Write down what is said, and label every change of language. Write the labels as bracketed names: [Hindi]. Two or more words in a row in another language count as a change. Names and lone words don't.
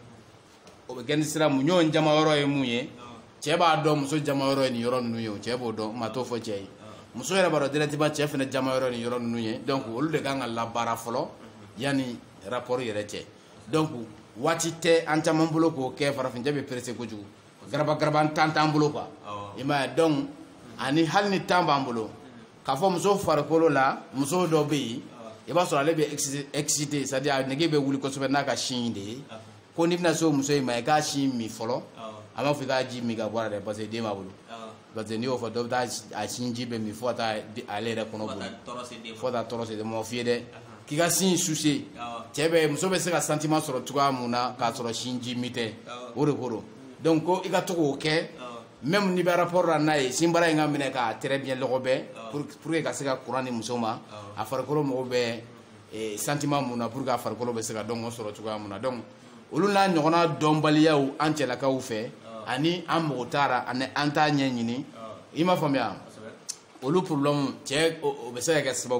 [Bambara] o bɛ kɛ ni sira mun ɲɔgɔn jama yɔrɔ ye mun ye cɛ b'a dɔn muso jama yɔrɔ ye nin yɔrɔ ninnu ye o cɛ b'o dɔn ma t'o fɔ cɛ ye muso yɛrɛ b'a dɔn directement cɛ fɛnɛ jama yɔrɔ nin yɔrɔ ninnu ye donc olu de kan ka labaara fɔlɔ yanni rapport yɛrɛ cɛ donc waati tɛ an caman bolo k'o kɛ farafinjɛ bɛ pressé kojugu garaba tan t'an bolo quoi i m'a ye donc ani hali ni temps b'an bolo k'a fɔ muso farikolo la muso dɔ bɛ yen i b'a sɔrɔ ale bɛ excité [French] c'est à [Bambara] dire a nege bɛ wuli kosɛbɛ n'a ka sin de ye ko n'i bɛna se o muso in ma i k'a sin min fɔlɔ a m'a fɔ i k'a ji min ka bɔ a la dɛ [French] parce que [Bambara] den b'a bolo [French] parce que [Bambara] n'i y'o fɔ dɔ bɛ taa a sin ji bɛ min fo ka taa ale yɛrɛ kɔnɔ boli fo ka taa tɔɔrɔ se den ma o f'i ye dɛ k'i ka sin sucer muso bɛ se ka sentiment sɔrɔ cogoya mun na k'a sɔrɔ sin ji min tɛ o de ko don donc ko i ka to k'o kɛ même n'i bɛ rapport la n'a ye sinbara in ka minɛ k'a [French] très bien [Bambara] lɔgɔbɛ [French] pour que [Bambara] ka se ka courant di muso ma a farikolo mago bɛ sentiment mun na [French] pour que [Bambara] farikolo bɛ se ka dɔn o sɔrɔ cogoya mun na donc olu n'a ɲɔgɔnna dɔnbaliyaw an cɛlakaw fɛ ani an mɔgɔ taara ani an t'a ɲɛɲini i m'a faamuya olu problème cɛ o bɛ se ka kɛ sababu